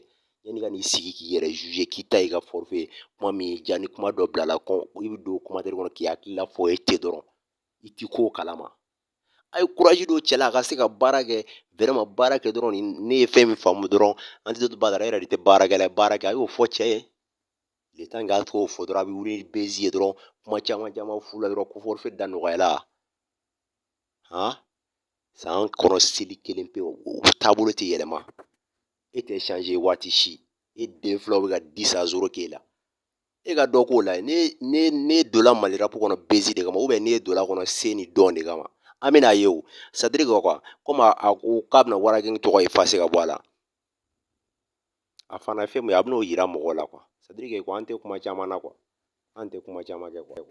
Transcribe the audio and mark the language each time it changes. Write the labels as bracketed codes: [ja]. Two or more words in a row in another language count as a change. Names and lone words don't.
[bm] Yanni ka n'i sigi k'i yɛrɛ juger k'i ta y'i ka forfait ye, kuma min y'i diya ni kuma dɔ bilala i bɛ don commentaire kɔnɔ k'i hakilila fɔ ten dɔrɔn i ti ko kalama. A ye courage don cɛ la a ka se ka baara kɛ vraiment baara kɛ dɔrɔn ne ye fɛn min faamu dɔrɔn Antidote Badara e yɛrɛ de tɛ baarakɛla ye baara kɛ a y'o fɔ cɛ ye. [fr] Le temps que [bm] a t'o fɔ dɔrɔn a bɛ wuli ni bezi ye dɔrɔn kuma caman caman f'u la dɔrɔn ko forfait da nɔgɔyala. San kɔnɔ seli kelen pe o taabolo tɛ yɛlɛma. E tɛ changer waati si. E den filaw bɛ ka 10 à 0 k'e la. E ka dɔ k'o la ne donna Mali rap kɔnɔ bezi de kama ne donna kɔnɔ se ni dɔn de kama. An bɛna ye o. [fr] C'est à dire que quoi comme [bm] a ko k'a bɛna Wara Gang tɔgɔ effacer ka bɔ a la. A fana ye fɛn min ye a bɛn'o yira mɔgɔw la quoi. [fr] C'est à dire que quoi [bm] an tɛ kuma caman na quoi. An tɛ kuma caman kɛ quoi.